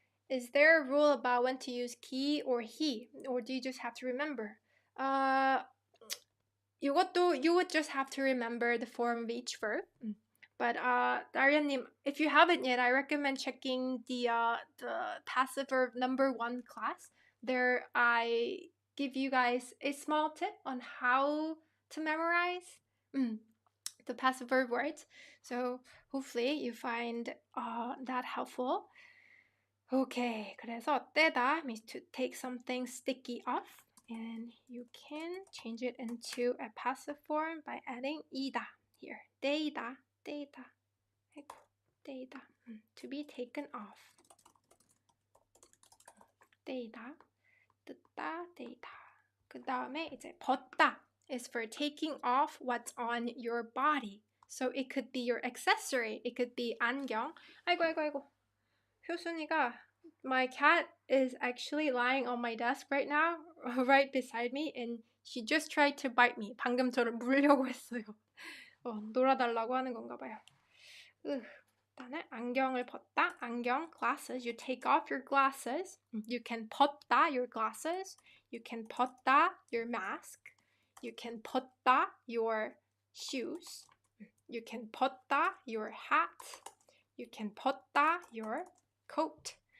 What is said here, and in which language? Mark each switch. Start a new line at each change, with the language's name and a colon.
English: Is there a rule about when to use he or he? Or do you just have to remember? 이것도 you would just have to remember the form of each verb. But Daria님, if you haven't yet, I recommend checking the passive verb number 1 class. There I give you guys a small tip on how to memorize the passive verb words. So hopefully you find that helpful. Okay, 그래서 떼다 means to take something sticky off, and you can change it into a passive form by adding 이다 here.
Korean: 떼이다, 떼이다, 아이고, 떼이다.
English: To be taken off.
Korean: 떼이다, 뜯다, 떼이다. 그 다음에 이제
English: 벗다 is for taking off what's on your body. So it could be your accessory. It could be 안경.
Korean: 아이고.
English: 효순이가, my cat is actually lying on my desk right now, right beside me, and she just tried to bite me.
Korean: 방금 저를 물려고 했어요. 놀아달라고 하는 건가 봐요. 일단은 안경을 벗다. 안경, glasses.
English: You take off your glasses. You can 벗다 your glasses. You can 벗다 your mask. You can 벗다 your shoes. You can 벗다 your hat. You can 벗다 your coat.